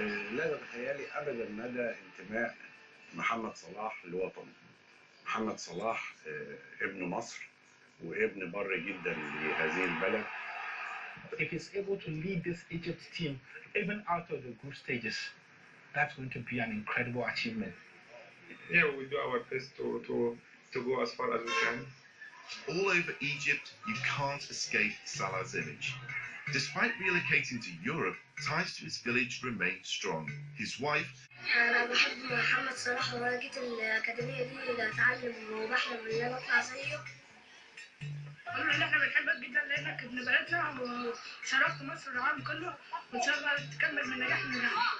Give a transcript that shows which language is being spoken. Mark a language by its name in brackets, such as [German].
[Arabic] لا تتخيلي ابدا مدى انتماء محمد صلاح لوطنه. محمد صلاح ابن مصر وابن بر جدا لهذه البلد. [English] If he's able to lead this Egypt team even out of the group stages, that's going to be an incredible achievement. Yeah, we do our best to go as far as we can. All over Egypt, you can't escape Salah's image. Despite relocating to Europe, ties to his village remain strong. His wife... [Arabic] أنا بحب محمد صلاح وأنا جيت الأكاديمية دي أتعلم وبحلم إن أنا أطلع زيه. قالوا إن إحنا بنحبك جدا لأنك ابن بلدنا وشرفت مصر والعالم كله وإن شاء الله تكمل من نجاح لنجاح.